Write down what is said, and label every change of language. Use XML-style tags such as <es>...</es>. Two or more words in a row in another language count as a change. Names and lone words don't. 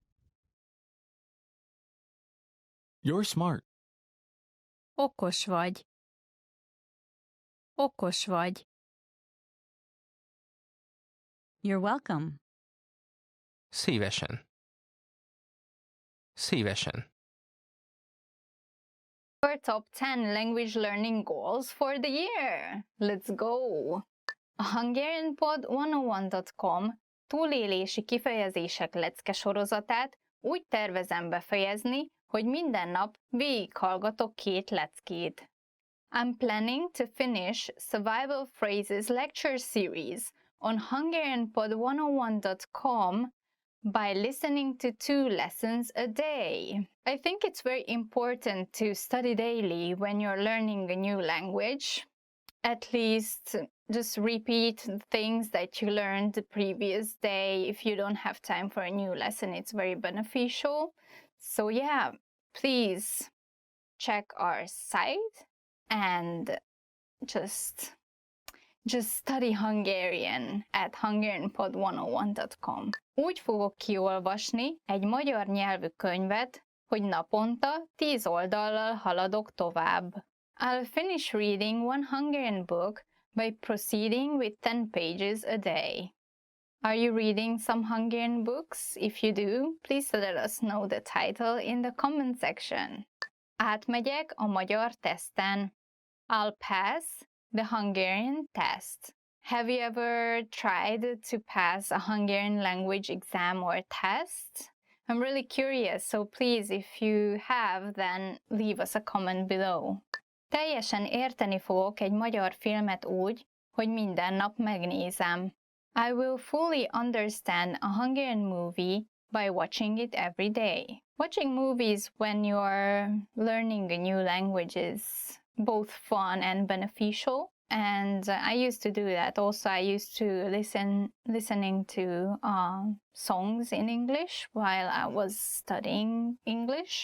<en>You're smart.</en> <hu>Okos vagy. Okos vagy.</hu> <en>You're welcome.</en> <hu>Szívesen. Szívesen.</hu> <en>Our top 10 language learning goals for the year. Let's go!</en> <hu>A hungarianpod101.com túlélési kifejezések lecke sorozatát úgy tervezem befejezni, hogy minden nap végighallgatok 2 leckét.</hu> <en>I'm planning to finish Survival Phrases lecture series on hungarianpod101.com by listening to 2 lessons a day. I think it's very important to study daily when you're learning a new language. At least just repeat the things that you learned the previous day. If you don't have time for a new lesson, it's very beneficial. So yeah, please check our site and just study Hungarian at hungarianpod101.com.</en> <hu>Úgy fogok kiolvasni egy magyar nyelvű könyvet, hogy naponta 10 oldallal haladok tovább.</hu> <en>I'll finish reading one Hungarian book by proceeding with 10 pages a day. Are you reading some Hungarian books? If you do, please let us know the title in the comment section.</en> <hu>Átmegyek a magyar teszten.</hu> <en>I'll pass the Hungarian test. Have you ever tried to pass a Hungarian language exam or test? I'm really curious, so please, if you have, then leave us a comment below.</en> <hu>Teljesen érteni fogok egy magyar filmet úgy, hogy minden nap megnézem.</hu> <en>I will fully understand a Hungarian movie by watching it every day. Watching movies when you're learning a new language is both fun and beneficial, and I used to do that. Also, I used to listening to songs in English while I was studying English.</en>